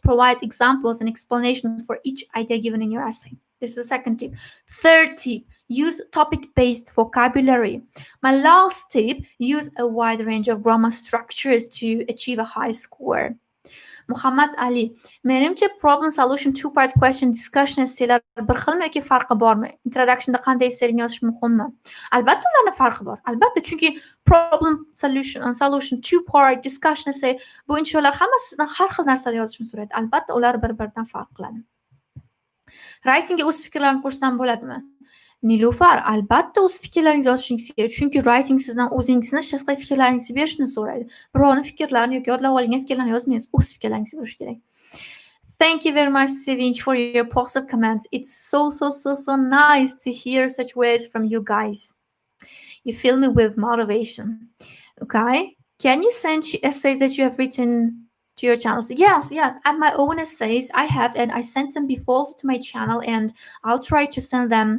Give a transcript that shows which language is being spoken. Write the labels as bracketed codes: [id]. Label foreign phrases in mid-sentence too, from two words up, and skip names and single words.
[en] Provide examples and explanations for each idea given in your essay. This is the second tip. Third tip, use topic-based vocabulary. My last tip, use a wide range of grammar structures to achieve a high score. [uz] Muhammad Ali, menimcha [en] problem solution two part question discussion [uz] essaylar bir xilmi yoki farqi bormi? Introductionda qanday essayni yozish muhimmi? Albatta ularning farqi bor. Albatta, chunki [en] problem solution two part discussion [uz] essay bu insholar hammasi sizdan har xil narsalar yozishni so'raydi. Albatta ular bir-biridan farq qiladi. Writingga o'z fikrlarini qo'shsam bo'ladimi? Nilufar, albatta o'z fikrlaringizni yozishingiz kerak, chunki writing sizdan o'zingizni shaxsiy fikrlaringizni berishni so'raydi. Birovning fikrlarini yoki yodlab olingan fikrlarni yozmaysiz, o'z fikrlaringizni berish kerak. [en] Thank you very much, Sevinch, for your positive comments. It's so nice to hear such words from you guys. You fill me with motivation. Okay? Can you send essays that you have written to your channels? Yes. And my own essays I have, and I sent them before to my channel, and I'll try to send them.